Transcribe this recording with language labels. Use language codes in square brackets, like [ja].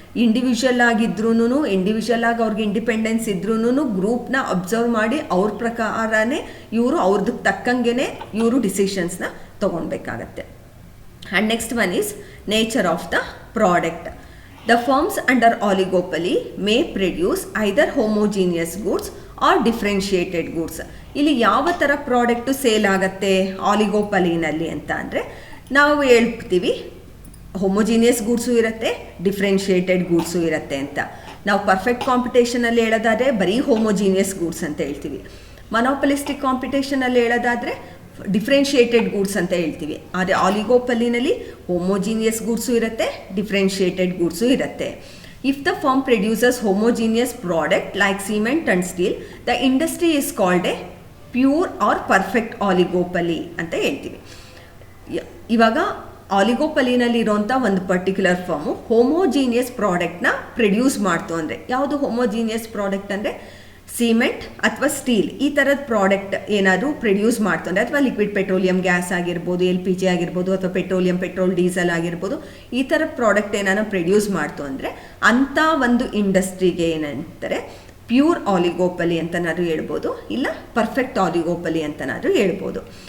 [kn] Individual ಆಗಿದ್ರೂ, individual ಆಗಿ ಅವ್ರಿಗೆ ಇಂಡಿಪೆಂಡೆನ್ಸ್ ಇದ್ರೂ ಗ್ರೂಪ್ನ ಅಬ್ಸರ್ವ್ ಮಾಡಿ ಅವ್ರ ಪ್ರಕಾರನೇ ಇವರು ಅವ್ರದಕ್ಕೆ ತಕ್ಕಂಗೆ ಇವರು ಡಿಸಿಷನ್ಸ್ನ ತೊಗೊಳ್ಬೇಕಾಗತ್ತೆ. [en] And next one is nature of the product. The firms under oligopoly may produce either homogeneous goods or differentiated goods. [kn] ಇಲ್ಲಿ ಯಾವ ಥರ ಪ್ರಾಡಕ್ಟು ಸೇಲ್ ಆಗುತ್ತೆ ಆಲಿಗೋಪಲಿನಲ್ಲಿ ಅಂತ ಅಂದರೆ, ನಾವು ಹೇಳ್ತೀವಿ ಹೋಮೋಜಿನಿಯಸ್ ಗೂಡ್ಸು ಇರುತ್ತೆ, ಡಿಫ್ರೆನ್ಷಿಯೇಟೆಡ್ ಗೂಡ್ಸು ಇರುತ್ತೆ ಅಂತ. ನಾವು ಪರ್ಫೆಕ್ಟ್ ಕಾಂಪಿಟೇಷನಲ್ಲಿ ಹೇಳೋದಾದರೆ ಬರೀ ಹೋಮೋಜಿನಿಯಸ್ ಗೂಡ್ಸ್ ಅಂತ ಹೇಳ್ತೀವಿ. ಮೊನೋಪಲಿಸ್ಟಿಕ್ ಕಾಂಪಿಟೇಷನಲ್ಲಿ ಹೇಳೋದಾದರೆ ಡಿಫ್ರೆನ್ಷಿಯೇಟೆಡ್ ಗೂಡ್ಸ್ ಅಂತ ಹೇಳ್ತೀವಿ. ಆದರೆ ಆಲಿಗೋಪಲಿನಲ್ಲಿ ಹೋಮೋಜಿನಿಯಸ್ ಗೂಡ್ಸು ಇರುತ್ತೆ, ಡಿಫ್ರೆನ್ಷಿಯೇಟೆಡ್ ಗೂಡ್ಸು ಇರುತ್ತೆ. [en] If the firm produces homogeneous product like cement and steel, the industry is called a pure or perfect oligopoly [kn] ಅಂತ ಹೇಳ್ತೀವಿ. ಇವಾಗ ಆಲಿಗೋಪಲಿನಲ್ಲಿ ಇರೋಂಥ ಒಂದು ಪರ್ಟಿಕ್ಯುಲರ್ ಫರ್ಮು ಹೋಮೋಜೀನಿಯಸ್ ಪ್ರಾಡಕ್ಟ್ನ ಪ್ರೊಡ್ಯೂಸ್ ಮಾಡ್ತು ಅಂದರೆ, ಯಾವುದು ಹೋಮೋಜೀನಿಯಸ್ ಪ್ರಾಡಕ್ಟ್ ಅಂದರೆ ಸಿಮೆಂಟ್ ಅಥವಾ ಸ್ಟೀಲ್ ಈ ಥರದ ಪ್ರಾಡಕ್ಟ್ ಏನಾದರೂ ಪ್ರೊಡ್ಯೂಸ್ ಮಾಡ್ತು ಅಂದರೆ, ಅಥವಾ ಲಿಕ್ವಿಡ್ ಪೆಟ್ರೋಲಿಯಂ ಗ್ಯಾಸ್ ಆಗಿರ್ಬೋದು, LPG ಆಗಿರ್ಬೋದು, ಅಥವಾ ಪೆಟ್ರೋಲ್ ಡೀಸೆಲ್ ಆಗಿರ್ಬೋದು, ಈ ಥರ ಪ್ರಾಡಕ್ಟ್ ಏನಾದ್ರು ಪ್ರೊಡ್ಯೂಸ್ ಮಾಡ್ತು ಅಂದರೆ ಅಂಥ ಒಂದು ಇಂಡಸ್ಟ್ರಿಗೆ ಏನಂತಾರೆ ಪ್ಯೂರ್ ಆಲಿಗೋಪಲಿ ಅಂತನಾದ್ರೂ ಹೇಳ್ಬೋದು, ಇಲ್ಲ ಪರ್ಫೆಕ್ಟ್ ಆಲಿಗೋಪಲಿ ಅಂತನಾದ್ರೂ ಹೇಳ್ಬೋದು.